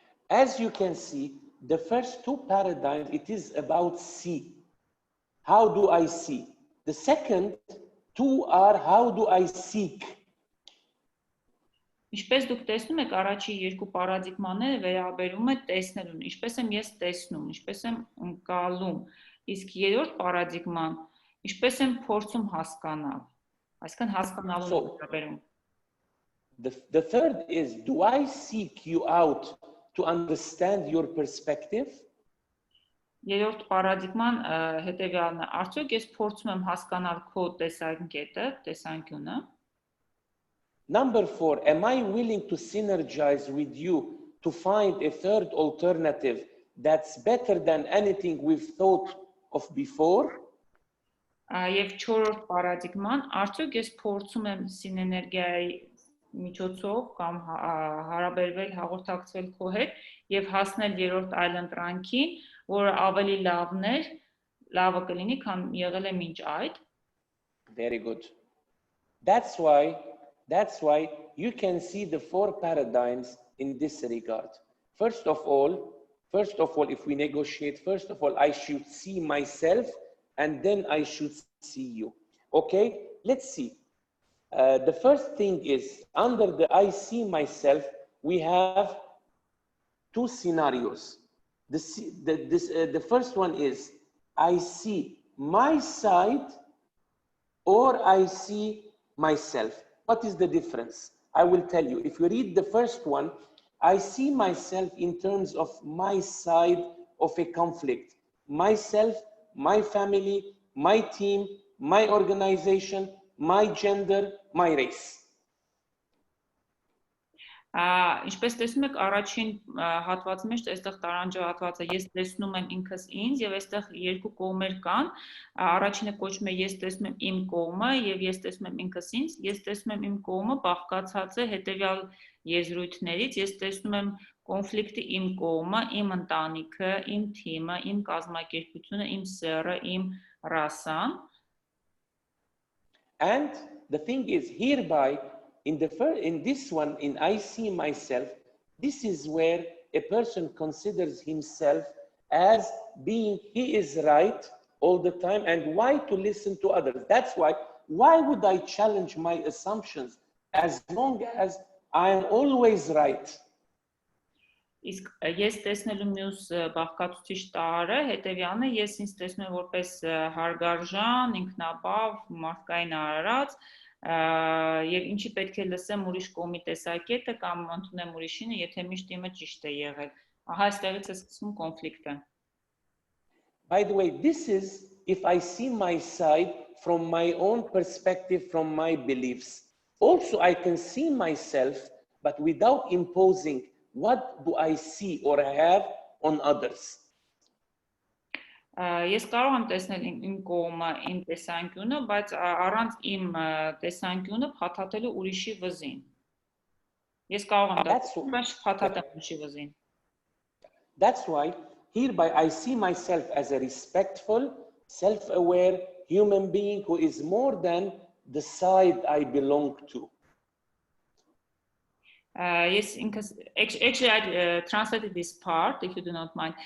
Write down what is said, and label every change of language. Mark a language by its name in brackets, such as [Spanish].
[English] As you can see, the first 2 paradigms, it is about see. How do I see? The second 2 are how do I seek? [Armenian] Ինչպես դուք տեսնում եք, առաջի երկու պարադիգմաները վերաբերում է տեսնելուն, ինչպես եմ ես տեսնում, ինչպես եմ ընկալում, իսկ երրորդ պարադիգման, ինչպես եմ փորձում հասկանալ, այսինքն հասկանալու վերաբերում։ [English] The third is, do I seek you out to understand your perspective? [Armenian] Երրորդ պարադիգման հետևյալն է, արդյոք ես փորձում եմ հասկանալ քո տեսանկյունը, տեսանկյունը։ [English] Number 4, am I willing to synergize with you to find a third alternative that's better than anything we've thought of before? [Armenian] Եվ 4-րդ պարադիգման, արդյոք ես փորձում եմ սիներգիայի միջոցով կամ հարաբերվել, հաղորդակցվել քո հետ եւ հասնել երրորդ այլընտրանքին, որը ավելի լավն է լավը կլինի, քան եղել է մինչ այդ։ [English] Very good. That's why you can see the four paradigms in this regard. First of all, if we negotiate, first of all, I should see myself and then I should see you. Okay, let's see. The first thing is, under the I see myself, we have two scenarios. The first one is, I see my side or I see myself. What is the difference? I will tell you. If you read the first one, I see myself in terms of my side of a conflict. Myself, my family, my team, my organization, my gender, my race. [Armenian] Ինչպես տեսնում եք, առաջին հատվածի մեջ այստեղ տարանջը հատվածը ես տեսնում եմ ինքս ինձ եւ այստեղ երկու կողմեր կան։ Առաջինը կոչվում է ես տեսնում եմ իմ կողմը եւ ես տեսնում եմ ինքս ինձ։ Ես տեսնում եմ իմ կողմը բաղկացած է հետեւյալ եզրույթներից։ Ես տեսնում եմ կոնֆլիկտի իմ կողմը, իմ ընտանիքը, իմ թիմը, իմ կազմակերպությունը, իմ սեռը, իմ ռասան։ [English] And the thing is, hereby, in this one, in I see myself, this is where a person considers himself as being, he is right all the time, and why to listen to others. That's why would I challenge my assumptions as long as I am always right? [Armenian] Իսկ ես տեսնելու մյուս բաղկացուցիչ տարը հետևյալն է, ես ինձ տեսնում եմ որպես հարգարժան, ինքնաբավ, մարդկային արարած, եւ ինչի պետք է լսեմ ուրիշ կողմի տեսակետը կամ ընդունեմ ուրիշինը, եթե միշտ իմը ճիշտ է եղել։ Ահա այստեղից է սկսվում կոնֆլիկտը։ [English] By the way, this is if I see my side from my own perspective, from my beliefs. Also, I can see myself, but without imposing what do I see or have on others. [Armenian] Ես կարող եմ տեսնել իմ կողմը, իմ տեսանկյունը, բայց առանց իմ տեսանկյունը փաթաթելու ուրիշի վզին։ Ես կարող եմ դա փաթաթել ուրիշի վզին։ [English] That's why hereby I see myself as a respectful, self-aware human being who is more than the side I belong to. Yes, actually I translated this part, if you do not mind.